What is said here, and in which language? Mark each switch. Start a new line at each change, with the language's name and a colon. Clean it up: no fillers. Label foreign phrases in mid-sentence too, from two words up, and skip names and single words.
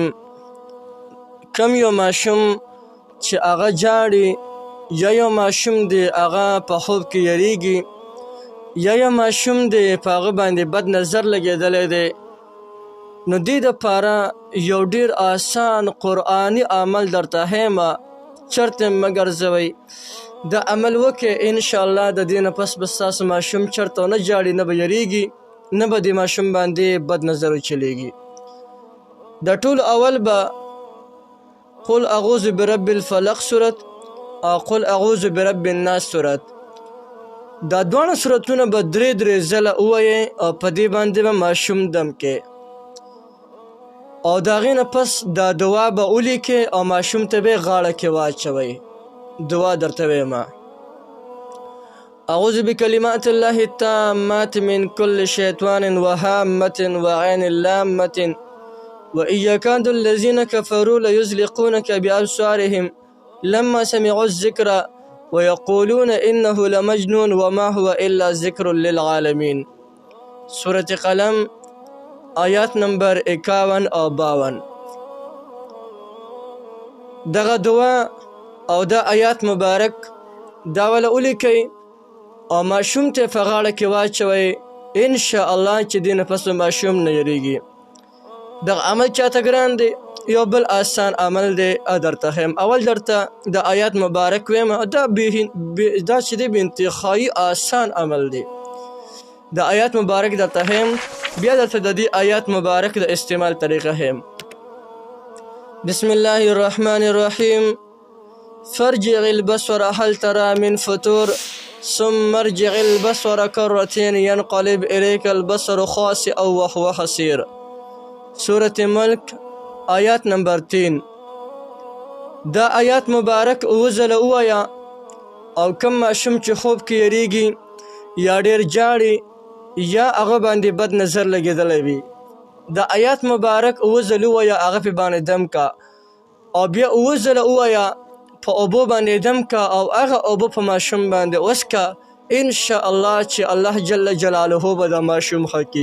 Pashto: کم یو ماشوم چې هغه جاړي، یا یو ماشوم دی هغه په خوب کې یریږي، یا یو ماشوم دی په هغه باندې بد نظر لګېدلی دی، نو دې دپاره یو ډېر آسان قرآني عمل درته ښیمه، چرته مه ګرځوئ. دا عمل وکړئ، انشاءالله د دې نه پس به ستاسو ماشوم چرته نه جاړي، نه به یریږي، نه به د ماشوم باندې بد نظر وچلیږي. د ټول اول به
Arabic: قل اعوذ برب الفلق
Pashto: صورت او
Arabic: قل اعوذ برب الناس
Pashto: صورت، دا دواړه صورتونه به درې ځله ووایئ او په دې باندې به ماشوم دم کې، او د هغې نه پس دا دعا به ولیکئ او ماشوم ته به یې غاړه کې واچوئ. دعا درته ویمه:
Arabic: أعوذ بكلمات الله التامات من كل شيطان وهامة وعين لامة وإن يكاد الذين كفروا ليزلقونك بأبصارهم لما سمعوا الذكر ويقولون إنه لمجنون وما هو إلا ذكر للعالمين.
Pashto: سورة قلم آیات نمبر 51 او 52. دغه دعا او دا آیات مبارک دا ولا ولیکئ او ماشوم ته په غاړه کې واچوئ، انشاءالله چې دې نه پس ماشوم نه یریږي. دغه عمل چاته ګران دی؟ یو بل آسان عمل دی، درته ښیم. اول درته د آیات مبارک ویم، دا چې دی بې انتهایي آسان عمل دی. د آیات مبارک درته ښیم، بیا درته د دې آیات مبارک د استعمال طریقه ښیم.
Arabic: بسم الله الرحمن الرحیم. فارجع البصر هل ترى من فطور ثم ارجع البصر كرتين ينقلب إليك البصر خاسئا وهو حسير.
Pashto: سورة ملک آیات نمبر 3. دا آیات مبارک اوزله ووایه، او کم ماشوم چې خوب کې یریږي یا ډېر جاړي یا هغه باندې بد نظر لګېدلی وي، دا آیات مبارک اوزله ووایه، هغه پې باندې دم کا، او بیا اوزله ووایه په اوبو باندې دم کا، او هغه اوبه په ماشوم باندې وسکه، انشاءالله چې الله
Arabic: جل جلاله
Pashto: به دا ماشوم ښه کړي.